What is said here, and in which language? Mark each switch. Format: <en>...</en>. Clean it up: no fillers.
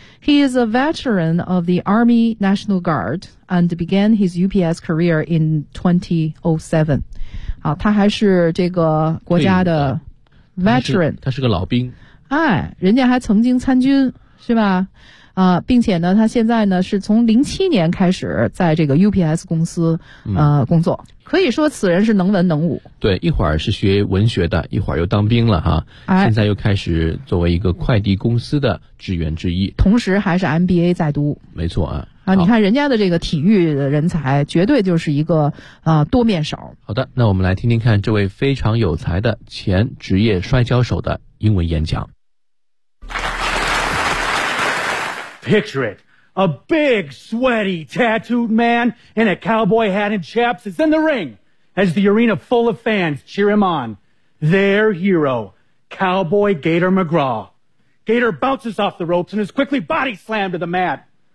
<en>He is a veteran of the Army National Guard and began his UPS career in 2007.</en> <zh>好，他还是这个国家的 veteran，他是个老兵。哎，人家还曾经参军，是吧？并且呢，他现在呢是从07年开始在这个 UPS 公司工作。可以说此人是能文能武。对，一会儿是学文学的，一会儿又当兵了哈，哎，现在又开始作为一个快递公司的职员之一，同时还是 MBA 在读。没错啊。啊，你看人家的这个体育的人才绝对就是一个多面手。好的，那我们来听听看这位非常有才的前职业摔跤手的英文演讲。</zh> <en>Picture it. A big, sweaty, tattooed man in a cowboy hat and chaps is in the ring as the arena full of fans cheer him on. Their hero, Cowboy Gator McGraw. Gator bounces off the ropes and is quickly body slammed to the mat.</en>